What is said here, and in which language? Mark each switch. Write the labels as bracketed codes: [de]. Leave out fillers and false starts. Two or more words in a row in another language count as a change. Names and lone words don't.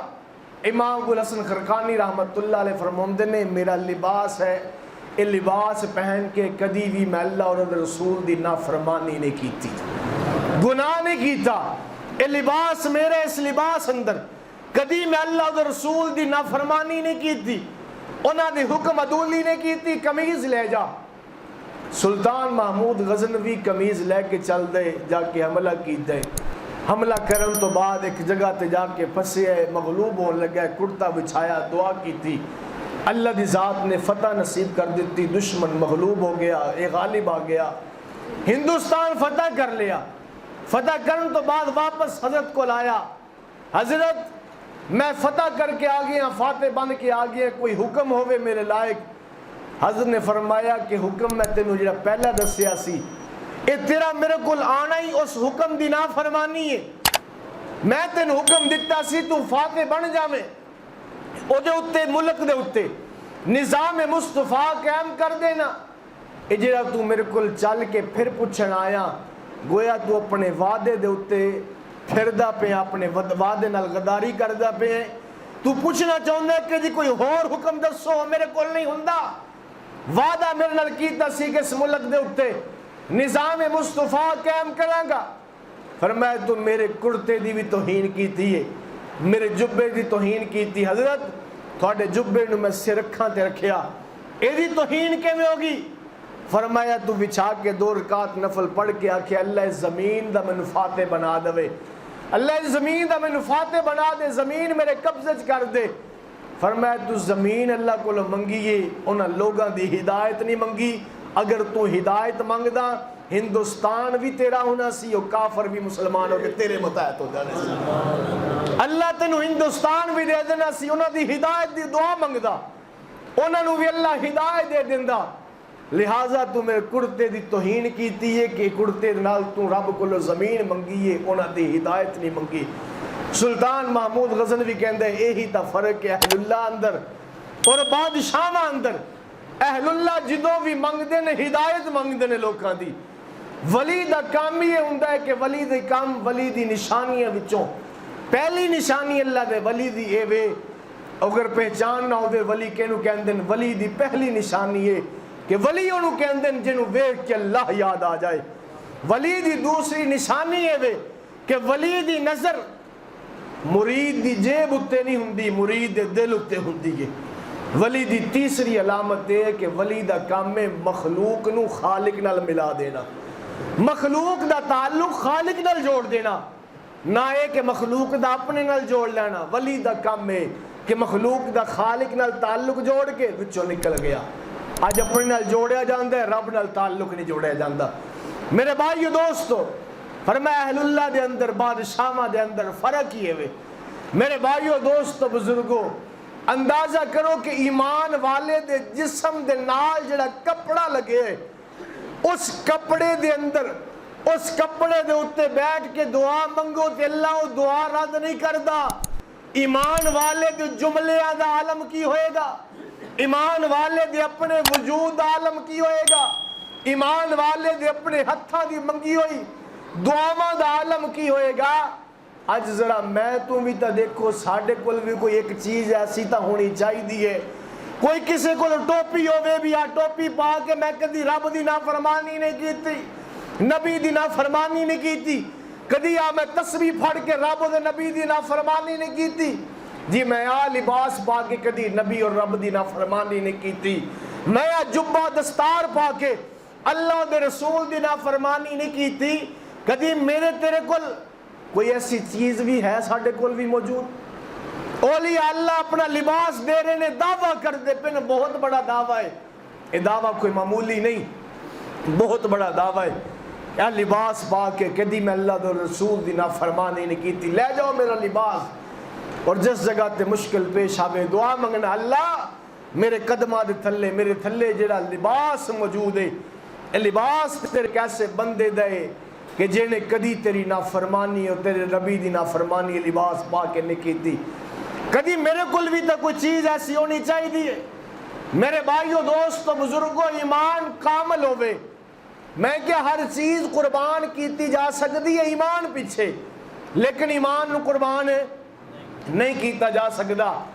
[pa] امام ابو الحسن خرقانی [ar] رحمۃ اللہ علیہ [pa] فرماندے نے میرا لباس ہے، یہ لباس پہن کے کدی بھی میں اللہ اور رسول دی نافرمانی نہیں کیتی، گناہ نہیں کیتا، یہ لباس میرے، اس لباس اندر کدی میں اللہ اور رسول دی نافرمانی نہیں کیتی، انہاں دی حکم عدولی نہیں کیتی۔ قمیض لے جا، سلطان محمود غزنوی قمیض لے کے چل دے، جا کے حملہ کی دے، حملہ کرن تو بعد ایک جگہ تے جا کے پھنسے، مغلوب ہون لگا، کرتا بچھایا، [ur] دعا کی تھی، [pa] اللہ دی ذات نے فتح نصیب کر دیتی، دشمن مغلوب ہو گیا، ایک غالب آ گیا، ہندوستان فتح کر لیا۔ فتح کرن تو بعد واپس حضرت کو لایا، حضرت میں فتح کر کے آ گیا، فاتح بن کے آ گیا، کوئی حکم ہوئے میرے لائق۔ حضرت نے فرمایا کہ حکم میں تینوں جڑا پہلا دسیا سی، اے تیرا میرے کول آنا ہی اس حکم دی نافرمانی ہے، میں تینوں حکم دیتا سی تو فاتح بن جاویں، او دے اتے ملک دے اتے نظام مصطفیٰ قائم کر دینا۔ اے جڑا تو میرے کول چل کے پھر پوچھن آیا، گویا تو اپنے وعدے دے اتے پھردا پہ، اپنے وعدے نال غداری کردا پہ، تو پوچھنا چاہندا ہے کہ جی کوئی اور حکم دسو، میرے کول نہیں ہوندا، وعدہ میرے نال کیتا سی کہ اس ملک دے اتے نظام مصطفیٰ قائم کراں گا۔ فرمایا تو میرے کرتے دی بھی توہین کیتی ہے، میرے جبے دی توہین کیتی، حضرت تھوڑے جبے نو میں سر رکھاں تے رکھیا، اے دی توہین کیویں ہوگی؟ فرمایا تو بچھا کے 2 رکعت نفل پڑھ کے آکھے اللہ اس زمین دا مینوں فاتح بنا دے، اللہ اس زمین دا مینوں فاتح بنا دے، زمین میرے قبضے چ کر دے۔ فرمایا تو زمین اللہ کو منگی ہے، انہاں لوگاں دی ہدایت نہیں منگی، اگر تو ہدایت منگدا ہندوستان بھی تیرا ہونا سی، اور کافر بھی مسلمان ہو کے تیرے متحد ہو جانے سی، اللہ تینوں ہندوستان بھی دے دینا سی، انہاں دی ہدایت دی دعا منگدا، انہاں نو بھی اللہ ہدایت دے دیندا۔ لہٰذا تو میرے کرتے دی توہین کیتی ہے کہ کرتے نال تو رب کو زمین منگی ہے، انہاں دی ہدایت نہیں منگی۔ سلطان محمود غزنوی کہندے یہی تا فرق ہے اہل اللہ اندر اور بادشاہ اندر۔ اہل اللہ جدوں بھی منگدے نے ہدایت منگدے نے لوکاں دی، ولی دا کام یہ ہوندا ہے کہ ولی دے کام، ولی دی نشانیاں وچوں پہلی نشانی اللہ دے ولی دی اے وے، اگر پہچان نہ ہوے ولی کینوں کہندے نے، ولی دی پہلی نشانی ہے کہ ولی انہوں کہندے ہیں جنہوں ویکھ کے اللہ یاد آ جائے۔ ولی دی دوسری نشانی ہے کہ ولی دی نظر مرید دی جیب اتے نہیں ہوندی، مرید دے دل اتے ہوندی ہے۔ ولی دی تیسری علامت ہے کہ ولی دا کام ہے مخلوق نو خالق نال ملا دینا، مخلوق دا تعلق خالق نال جوڑ دینا، نہ ہے کہ مخلوق دا اپنے نال جوڑ لینا۔ ولی دا کام ہے کہ مخلوق دا خالق نال تعلق جوڑ کے وچوں نکل گیا، آج اپنے نال جوڑیا جاندہ ہے، رب نال تعلق نہیں جوڑیا جاندہ۔ میرے بھائیو دوستو، فرمایا اہل اللہ دے اندر بادشاہاں دے اندر فرق ہی ہے۔ میرے بھائیو دوستو بزرگو، اندازہ کرو کہ ایمان والے دے جسم دے نال جڑا کپڑا لگے، اس کپڑے دے اندر، اس کپڑے دے اتے بیٹھ کے دعا منگو تے اللہ وہ دعا رد نہیں کردا۔ ایمان والے دے جملے دا عالم کی ہوئے گا، ایمان والے دے اپنے وجود عالم کی ہوئے گا، ایمان والے دے اپنے ہتھاں دی منگی ہوئی دعاواں دا عالم کی ہوئے گا۔ اج ذرا میں تو بھی تا دیکھو ساڈے کول بھی کوئی ایک چیز ایسی تا ہونی چاہیے کوئی کسی کو ٹوپی ہوے بھی آ ٹوپی پا کے میں کدی رب دی نافرمانی نہیں کیتی، نبی دی نافرمانی نہیں کیتی، کدی آ میں تسبیح پھڑ کے رب دے نبی دی نافرمانی نہیں کیتی، جی میں آ لباس پا کے کدی نبی اور رب دی نافرمانی نہیں کیتی، میں آ جبہ دستار پا کے اللہ دے رسول دی نافرمانی نہیں کیتی، کدی میرے تیرے کول کوئی ایسی چیز بھی ہے ساڈے کول بھی موجود؟ اولیاء اللہ اپنا لباس دے رہے نے، دعویٰ کر دے پہ، بہت بڑا دعویٰ ہے یہ، دعویٰ کوئی معمولی نہیں، بہت بڑا دعویٰ ہے، یا لباس پا کے کدی میں اللہ دے رسول دی نافرمانی نہیں کیتی، لے جاؤ میرا لباس، اور جس جگہ تے مشکل پیش آوے دعا منگنا، اللہ میرے قدمہ دے تھلے، میرے تھلے جڑا لباس موجود ہے، اے لباس تیرے کیسے بندے دے کہ جنہیں کدی تیری نافرمانی اور تیرے نبی دی نافرمانی لباس پا کے نہیں کیتی، کدی میرے کل بھی تو کوئی چیز ایسی ہونی چاہیے۔ میرے بھائیوں دوستوں بزرگوں، ایمان کامل ہوئے، میں کیا ہر چیز قربان کیتی جا سکتی ہے ایمان پیچھے، لیکن ایمان نو قربان نہیں کیتا جا سکتا۔